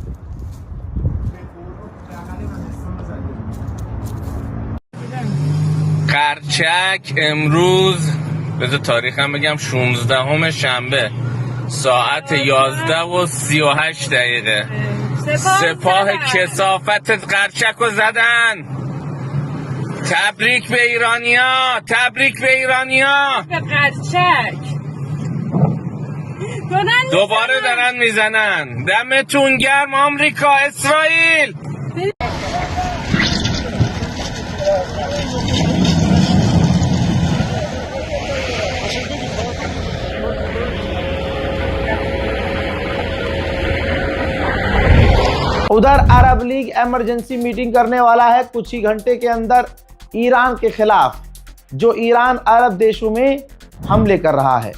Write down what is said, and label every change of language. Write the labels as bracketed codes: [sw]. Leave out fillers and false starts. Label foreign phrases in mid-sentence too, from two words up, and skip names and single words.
[fa] قرچک امروز بذار تاریخم بگم 16 شنبه ساعت 11:38 سپاه کثافت قرچک رو زدن. تبریک به ایرانیا، تبریک به ایرانیا. قرچک دوباره دارن میزنن. دمتون گرم آمریکا، اسرائیل. [hi] उधर अरब लीग [en] emergency meeting [hi] करने वाला है कुछ ही घंटे के अंदर ईरान के खिलाफ, जो ईरान अरब देशों में हमले कर रहा है।